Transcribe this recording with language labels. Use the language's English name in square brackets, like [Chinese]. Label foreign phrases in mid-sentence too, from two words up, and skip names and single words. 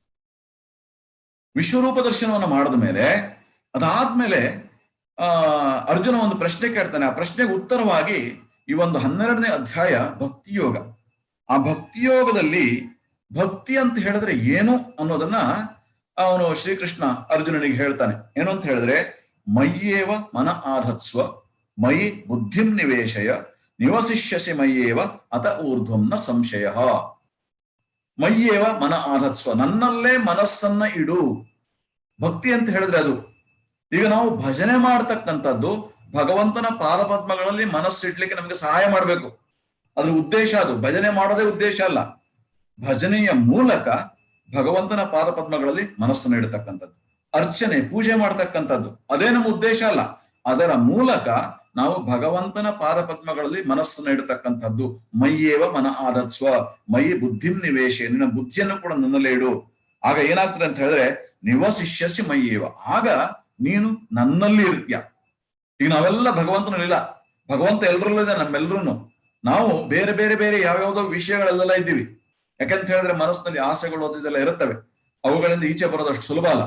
[Kannada] ವಿಶ್ವರೂಪ ದರ್ಶನವನ್ನು ಮಾಡಿದ ಮೇಲೆ ಅದಾದ್ಮೇಲೆ ಅರ್ಜುನ ಒಂದು ಪ್ರಶ್ನೆ ಕೇಳ್ತಾನೆ. ಆ ಪ್ರಶ್ನೆಗೆ ಉತ್ತರವಾಗಿ ಈ ಒಂದು 12ನೇ ಅಧ್ಯಾಯ ಭಕ್ತಿಯೋಗ. ಆ ಭಕ್ತಿಯೋಗದಲ್ಲಿ ಭಕ್ತಿ ಅಂತ ಹೇಳಿದ್ರೆ ಏನು ಅನ್ನೋದನ್ನ ಅವನು ಶ್ರೀಕೃಷ್ಣ ಅರ್ಜುನನಿಗೆ ಹೇಳ್ತಾನೆ. ಏನು ಅಂತ ಹೇಳಿದ್ರೆ, [Sanskrit] ಮಯ್ಯೇವ ಮನ ಆಧತ್ಸ್ವ ಮಯಿ ಬುದ್ಧಿಂ ನಿವೇಶಯ ನಿವಸಿಷ್ಯಸಿ ಮಯ್ಯೇವ ಅತ ಊರ್ಧ್ವಂ ನ ಸಂಶಯ. ಮಯ್ಯೇವ ಮನ ಆಧತ್ಸ್ವ, [Kannada] ನನ್ನಲ್ಲೇ ಮನಸ್ಸನ್ನ ಇಡು. ಭಕ್ತಿ ಅಂತ ಹೇಳಿದ್ರೆ ಅದು. ಈಗ ನಾವು ಭಜನೆ ಮಾಡ್ತಕ್ಕಂಥದ್ದು ಭಗವಂತನ ಪಾದಪದ್ಮಗಳಲ್ಲಿ ಮನಸ್ಸಿಡ್ಲಿಕ್ಕೆ ನಮ್ಗೆ ಸಹಾಯ ಮಾಡ್ಬೇಕು. ಅದ್ರ ಉದ್ದೇಶ ಅದು. ಭಜನೆ ಮಾಡೋದೇ ಉದ್ದೇಶ ಅಲ್ಲ. ಭಜನೆಯ ಮೂಲಕ ಭಗವಂತನ ಪಾದಪದ್ಮಗಳಲ್ಲಿ ಮನಸ್ಸನ್ನು ಇಡತಕ್ಕಂಥದ್ದು, ಅರ್ಚನೆ ಪೂಜೆ ಮಾಡ್ತಕ್ಕಂಥದ್ದು, ಅದೇ ನಮ್ಮ ಉದ್ದೇಶ ಅಲ್ಲ. ಅದರ ಮೂಲಕ ನಾವು ಭಗವಂತನ ಪಾದಪದ್ಮಗಳಲ್ಲಿ ಮನಸ್ಸನ್ನು ಇಡತಕ್ಕಂಥದ್ದು. [Sanskrit] ಮಯ್ಯೇವ ಮನ ಆಧತ್ಸ್ವ ಮಯಿ ಬುದ್ಧಿಂ ನಿವೇಶ, [Kannada] ನಿನ್ನ ಬುದ್ಧಿಯನ್ನು ಕೂಡ ನನ್ನಲ್ಲೇ ಇಡು. ಆಗ ಏನಾಗ್ತದೆ ಅಂತ ಹೇಳಿದ್ರೆ [Sanskrit] ನಿವಸಿಷ್ಯಸಿ ಮಯ್ಯೇವ, [Kannada] ಆಗ ನೀನು ನನ್ನಲ್ಲಿ ಇರ್ತೀಯ. ಈಗ ನಾವೆಲ್ಲ ಭಗವಂತನಲ್ಲಿಲ್ಲ, ಭಗವಂತ ಎಲ್ರಲ್ಲೂ ಇದೆ, ನಮ್ಮೆಲ್ರೂ. ನಾವು ಬೇರೆ ಬೇರೆ ಬೇರೆ ಯಾವ್ಯಾವ್ದೋ ವಿಷಯಗಳೆಲ್ಲ ಇದ್ದೀವಿ. ಯಾಕಂತ ಹೇಳಿದ್ರೆ ಮನಸ್ಸಿನಲ್ಲಿ ಆಸೆಗಳು ಇದೆಲ್ಲ ಇರುತ್ತವೆ, ಅವುಗಳಿಂದ ಈಚೆ ಬರೋದಷ್ಟು ಸುಲಭ ಅಲ್ಲ.